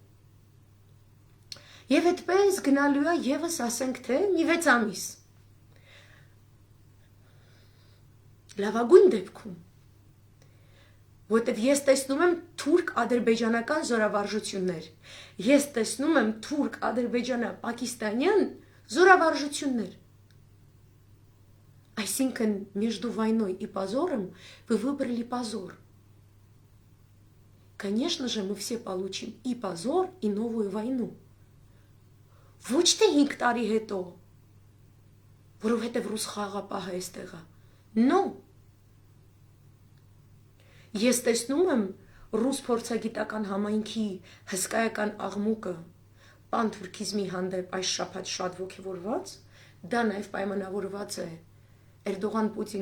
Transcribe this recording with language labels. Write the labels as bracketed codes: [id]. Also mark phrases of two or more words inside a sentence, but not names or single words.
[hy] եւ այդպես գնալու է եւս ասենք թե մի 6 ամիս, լավագույն դեպքում, որտեւ ես տեսնում եմ թուրք-ադրբեջանական զորավարժություններ, ես տեսնում եմ թուրք-ադրբեջանա-պակիստանյան զորավարժություններ. Այսինքն, [ru] между войной и позором вы выбрали позор. Конечно же, мы все получим и позор, и новую войну. [hy] Ոչ թե 5 տարի հետո, որովհետև ռուս խաղապահը այստեղ է. No. Ես տեսնում եմ ռուս փորձագիտական համայնքի հսկայական աղմուկը պանթուրքիզմի հանդեպ այս շաբաթ շատ ոգևորված, դա նաև պայմանավորված է Էրդողան-Պուտին